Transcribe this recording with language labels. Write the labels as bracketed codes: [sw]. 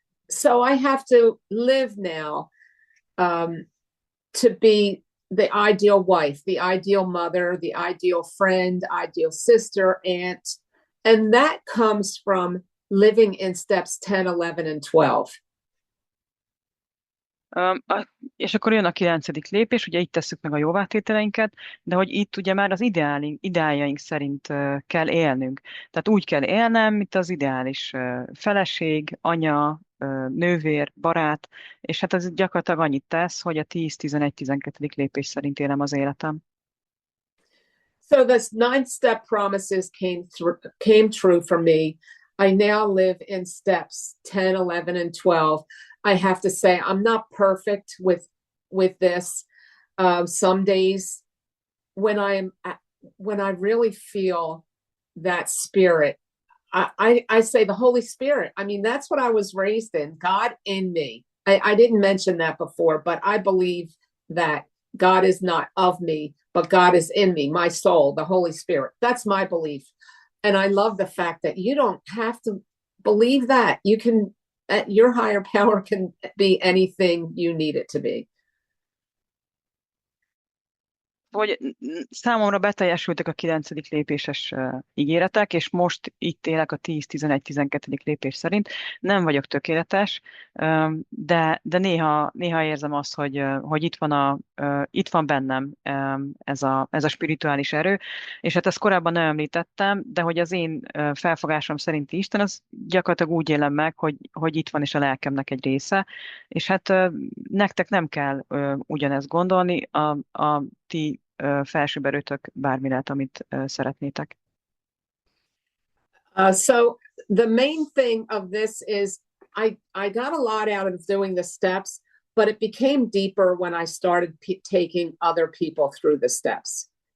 [en] So I have to live now to be the ideal wife, the ideal mother, the ideal friend, ideal sister, aunt. And that comes from living in steps 10, 11, and 12. [hu] És akkor jön a 9. lépés, ugye itt tesszük meg a jóvátételeinket, de hogy itt ugye már az ideáljaink szerint kell élnünk. Tehát úgy kell élnem, mint az ideális feleség, anya, nővér, barát, és hát ez gyakorlatilag annyit tesz, hogy a 10, 11, 12. lépés szerint élem az életem. [en] So this 9-step promises came true for me. I now live in steps 10, 11, and 12. I have to say I'm not perfect with this. Some days when I really feel that spirit, I say the Holy Spirit. I mean, that's what I was raised in, God in me. I didn't mention that before, but I believe that God is not of me, but God is in me, my soul, the Holy Spirit. That's my belief. And I love the fact that you don't have to believe that. You can, your higher power can be anything you need it to be. [hu] Hogy számomra beteljesültek a 9. lépéses ígéretek, és most itt élek a 10, 11, 12. lépés szerint. Nem vagyok tökéletes, de néha érzem azt, hogy itt van bennem ez a spirituális erő, és hát ezt korábban nem említettem, de hogy az én felfogásom szerinti Isten, az gyakorlatilag úgy élem meg, hogy itt van is a lelkemnek egy része, és hát nektek nem kell ugyanezt gondolni, a ti felsőbb erőtök bármi lehet, amit szeretnétek. [en] So the main thing of this is I got a lot out of doing the steps, but it became deeper when I started taking other people through the steps.